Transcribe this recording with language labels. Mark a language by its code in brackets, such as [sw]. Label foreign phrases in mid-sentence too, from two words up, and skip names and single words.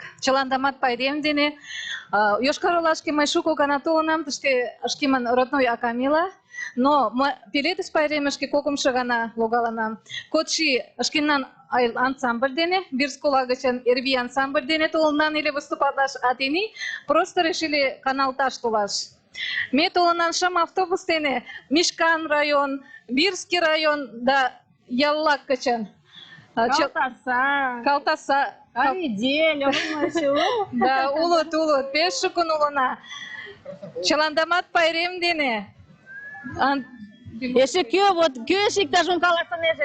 [chm] Чыландамат пайрем дене. Йошкар-Олашке мый шуко гана толынам, тыште шкемын родной акам ила. Но Пеледыш пайремышке кокымшо гана логалынам. Кодши шкенан ансамбль дене, Бирск ола гычын Эрви ансамбль дене толынам или выступатлаш, а тений [ru] просто решили [chm] каналташ толаш. Ме толынам 5 автобус дене Мишкан район, Бирский район да яллак гычын. Калтаса. Аридель, да, улыт, пеш шукын улына. Чыландамат пайрем дене. Эше кӧ эше иктажым каласынеже?